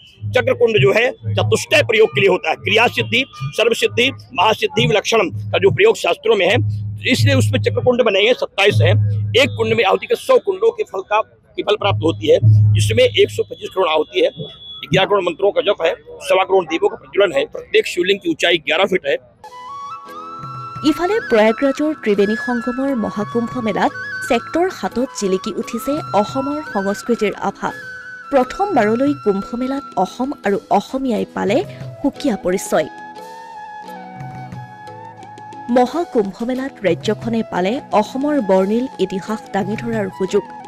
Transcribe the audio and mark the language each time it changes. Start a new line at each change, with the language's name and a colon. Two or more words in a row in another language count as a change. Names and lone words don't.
Hindi: चक्र कुंड जो है चतुष्टय प्रयोग के लिए होता है। क्रिया सिद्धि, सर्व सिद्धि, महासिद्धि, विलक्षणम का जो प्रयोग शास्त्रों में है, इसलिए उसमें चक्र कुंड बने हैं। 27 है। एक कुंड में आहुति के 100 कुंडों के फल प्राप्त होती है, जिसमें 125 करोड़ आहुति है। 11 करोड़ मंत्रों का जप है। 1.25 करोड़ दीपों का प्रज्वलन है। प्रत्येक शिवलिंग की ऊंचाई 11 फीट है।
Assamese: ইফালে প্ৰয়াগৰাজৰ ত্ৰিবেণী সংগমৰ মহাকুম্ভ মেলাত ছেক্টৰ 7ত জিলিকি উঠিছে অসমৰ সংস্কৃতিৰ আভা। প্ৰথমবাৰলৈ কুম্ভমেলাত অসম আৰু অসমীয়াই পালে সুকীয়া পৰিচয়। মহাকুম্ভমেলাত ৰাজ্যখনে পালে অসমৰ বৰ্ণিল ইতিহাস দাঙি ধৰাৰ সুযোগ।